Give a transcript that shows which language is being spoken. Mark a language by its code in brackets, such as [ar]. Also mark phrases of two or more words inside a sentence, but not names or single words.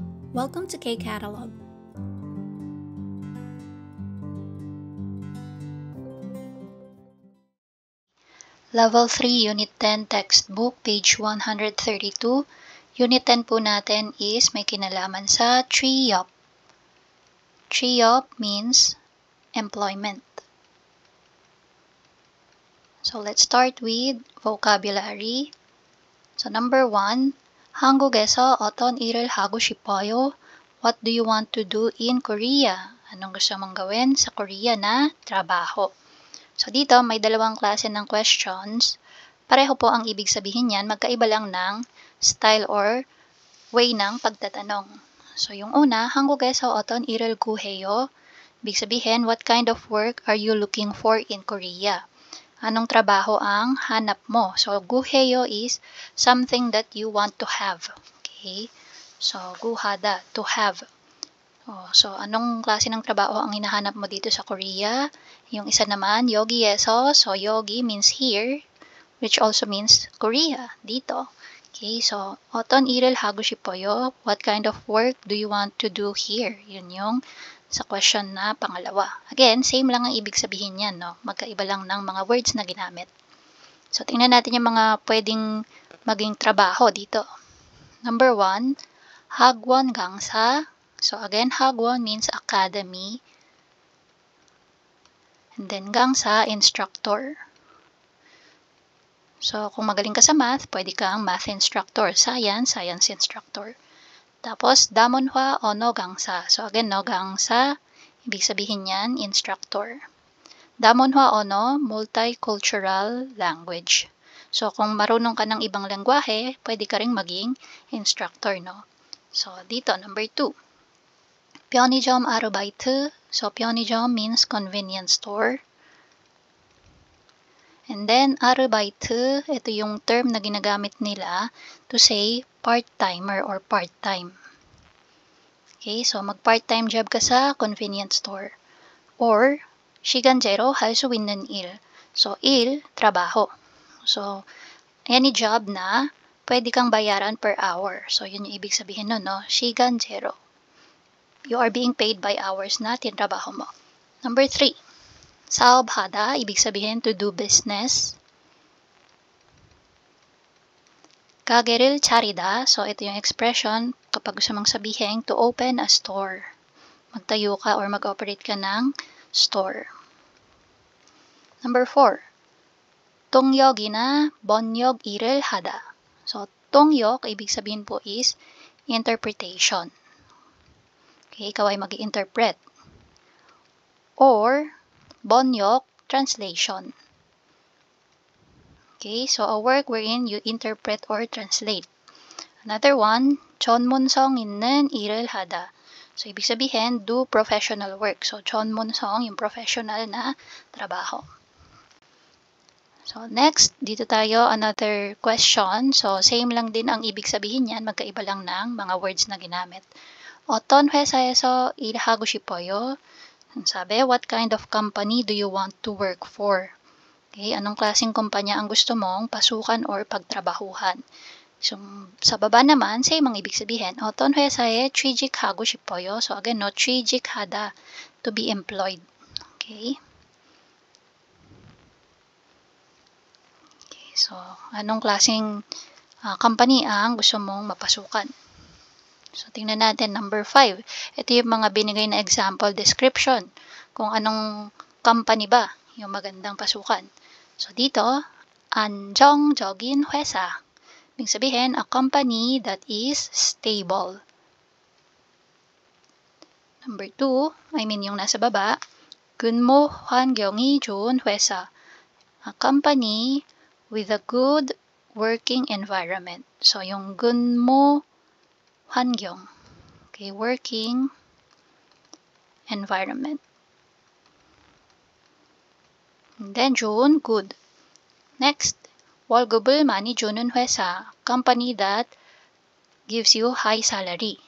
[en] Welcome to K-Catalog. Level 3, Unit 10 Textbook, page 132. [tl] Unit 10 po natin is may kinalaman sa TREOP. [en] TREOP means employment. So let's start with vocabulary. So number 1, [ko] 한국에서 어떤 일을 하고 싶어요? [en] What do you want to do in Korea? [tl] Anong gusto mong gawin sa Korea na trabaho? So dito may dalawang klase ng questions. Pareho po ang ibig sabihin niyan, magkaiba lang ng [en] style or way [tl] ng pagtatanong. So yung una, [ko] 한국에서 어떤 일을 구해요? [tl] Ibig sabihin, [en] what kind of work are you looking for in Korea? [tl] Anong trabaho ang hanap mo? [en] So gu해요 is something that you want to have. Okay? So guhada, to have. [tl] So anong klase ng trabaho ang hinahanap mo dito sa Korea? Yung isa naman, [en] 여기에서. So 여기 means here, which also means Korea, [tl] dito. [en] Okay, so [ko] 어떤 일을 하고 싶어요? [en] What kind of work do you want to do here? [tl] Yun yung sa question na pangalawa. Again, same lang ang ibig sabihin yan, no? Magkaiba lang ng mga words na ginamit. So tingnan natin yung mga pwedeng maging trabaho dito. [en] Number 1, [ko] 학원 강사. [en] So again, 학원 means academy. And then 강사, instructor. [tl] So kung magaling ka sa math, pwede kang [en] math instructor. Science instructor. [tl] Tapos [ko] 다문화 언어 강사. [tl] So again, no, 강사, ibig sabihin yan, [en] instructor. 다문화 언어, multicultural language. [tl] So kung marunong ka ng ibang lengguwahe, pwede ka ring maging instructor, no? So dito, number 2. [ko] 편의점 아르바이트. [en] So 편의점 means convenience store. And then 아르바이트, [tl] ito yung term na ginagamit nila [en] to say part-timer or part-time. Okay, so [tl] mag-part-time job ka sa [en] convenience store. [ko] Or 시간제로 할 수 있는 일. So 일, [tl] trabaho. [en] So any job [tl] na pwede kang bayaran [en] per hour. [tl] So yun yung ibig sabihin nun, no? [ko] 시간제로. [en] You are being paid by hours [tl] na tinrabaho mo. [en] Number 3, 사업하다, [tl] ibig sabihin [en] to do business. [ko] 가게를 차리다, [tl] so ito yung expression kapag gusto mong sabihin [en] to open a store. [tl] Magtayo ka or mag-operate ka ng store. [en] Number 4, [ko] 통역이나 번역 일을 하다. So 통역, [tl] ibig sabihin po is interpretation. Okay, ikaw ay mag-i-interpret. Or 번역, translation. [en] Okay, so a work wherein you interpret or translate. Another one, [ko] 전문성 있는 일을 하다. [tl] So ibig sabihin, [en] do professional work. So 전문성, [tl] yung professional na trabaho. [en] So next, [tl] dito tayo, [en] another question. [tl] So same lang din ang ibig sabihin niyan, magkaiba lang ng mga words na ginamit. [ko] 어떤 회사에서 일하고 싶어요? [tl] Sabi, [en] what kind of company do you want to work for? [tl] Okay, anong klaseng kumpanya ang gusto mong pasukan or pagtrabahuhan? So, sa baba naman, same ang ibig sabihin. [ko] 어떤 회사에 취직하고 싶어요? [en] So again, no, 취직하다, to be employed. Okay? Okay, so [tl] anong klaseng company ang gusto mong mapasukan? So, tingnan natin, number 5. Ito yung mga binigay na [en] example description. [tl] Kung anong company ba yung magandang pasukan. So, dito, [ko] 안정적인 회사. [tl] Ibig sabihin, [en] a company that is stable. Number 2, [tl] yung nasa baba, [ko] 근무 환경이 좋은 회사. [en] A company with a good working environment. So, [ko] yung 근무 환경. [en] Okay, working environment. And then 좋은, good. Next, [ko] 월급을 많이 주는 회사. [en] Company that gives you high salary.